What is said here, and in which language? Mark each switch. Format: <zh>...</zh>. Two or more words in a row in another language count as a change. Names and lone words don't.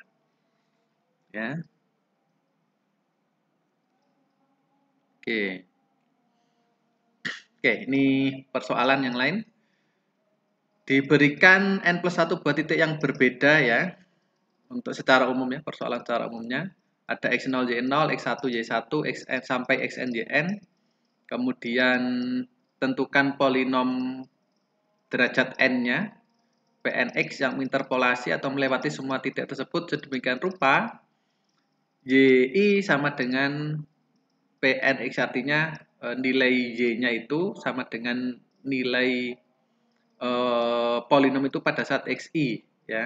<id>Ya. Oke. Oke, ini persoalan yang lain. Diberikan n plus 1 buah titik yang berbeda ya. Untuk secara umum ya, persoalan secara umumnya. Ada x0, y0, x1, y1, xn sampai xn, yn. Kemudian tentukan polinom derajat n-nya, pnx yang menginterpolasi atau melewati semua titik tersebut sedemikian rupa, y sama dengan pnx, artinya nilai y-nya itu sama dengan nilai polinom itu pada saat xi ya.</id>